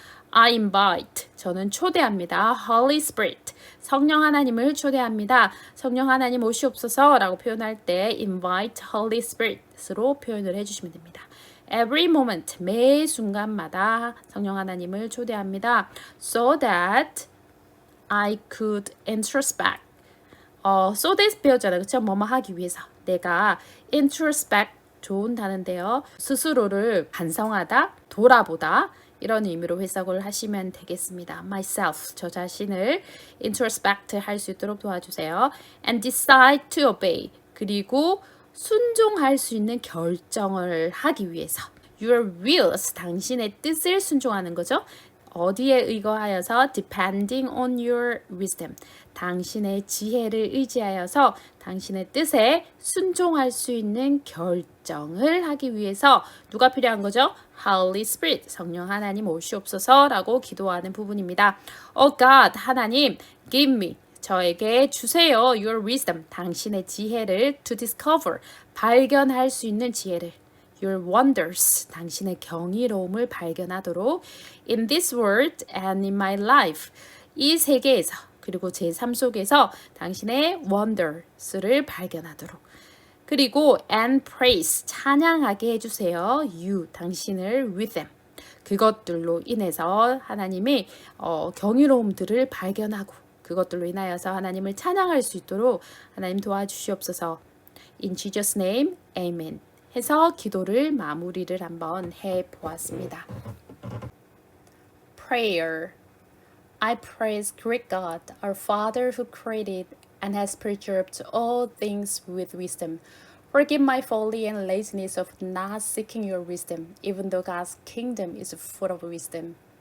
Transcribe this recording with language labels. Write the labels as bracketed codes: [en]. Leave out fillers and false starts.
[en] I invite, [ko] 저는 초대합니다. Holy Spirit, 성령 하나님을 초대합니다. 성령 하나님 오시옵소서 라고 표현할 때 [en] invite Holy Spirit [ko] 으로 표현을 해주시면 됩니다. [en] Every moment, [ko] 매 순간마다 성령 하나님을 초대합니다. [en] So that I could introspect. so that [ko] 배웠잖아요. 그쵸? 뭐뭐 하기 위해서. 내가 introspect, 좋은 단어인데요. 스스로를 반성하다, 돌아보다, 이런 의미로 해석을 하시면 되겠습니다. [en] myself, [ko] 저 자신을 introspect 할 수 있도록 도와주세요. [en] and decide to obey, [ko] 그리고 순종할 수 있는 결정을 하기 위해서. [en] your wills, [ko] 당신의 뜻을 순종하는 거죠. 어디에 의거하여서 [en] depending on your wisdom, [ko] 당신의 지혜를 의지하여서 당신의 뜻에 순종할 수 있는 결정을 하기 위해서 누가 필요한 거죠? Holy Spirit, 성령 하나님 오시옵소서라고 기도하는 부분입니다. [en] Oh God, [ko] 하나님, [en] give me, [ko] 저에게 주세요. [en] Your wisdom, [ko] 당신의 지혜를 [en] to discover, [ko] 발견할 수 있는 지혜를. [en] Your wonders, [ko] 당신의 경이로움을 발견하도록 [en] in this world and in my life, [ko] 이 세계에서 그리고 제 삶 속에서 당신의 wonders를 발견하도록. 그리고 [en] and praise, [ko] 찬양하게 해주세요. [en] You, [ko] 당신을 [en] with them, [ko] 그것들로 인해서 하나님의 경이로움들을 발견하고 그것들로 인하여서 하나님을 찬양할 수 있도록 하나님 도와주시옵소서. [en] In Jesus' name, Amen. [ko] 해서 기도를 마무리를 한번 해보았습니다. [en] Prayer. I praise great God, our Father who created and has preserved all things with wisdom. Forgive my folly and laziness of not seeking your wisdom, even though God's kingdom is full of wisdom.